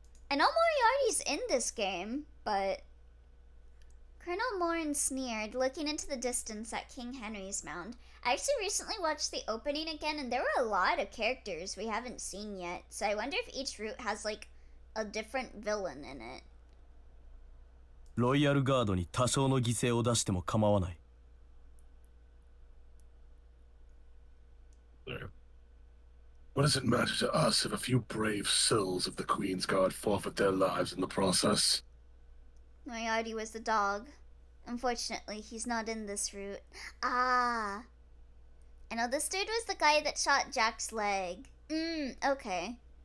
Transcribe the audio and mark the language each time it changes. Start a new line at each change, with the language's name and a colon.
English: I know Moriarty's in this game, but... Colonel Morin sneered, looking into the distance at King Henry's Mound. I actually recently watched the opening again, and there were a lot of characters we haven't seen yet, so I wonder if each route has, like, a different villain in it.
Japanese: ロイヤルガードに多少の犠牲を出しても構わない。
English: What does it matter to us if a few brave souls of the Queen's Guard forfeit their lives in the process? Moriarty was the dog. Unfortunately, he's not in this route. Ah. I know this dude was the guy that shot Jack's leg. Okay.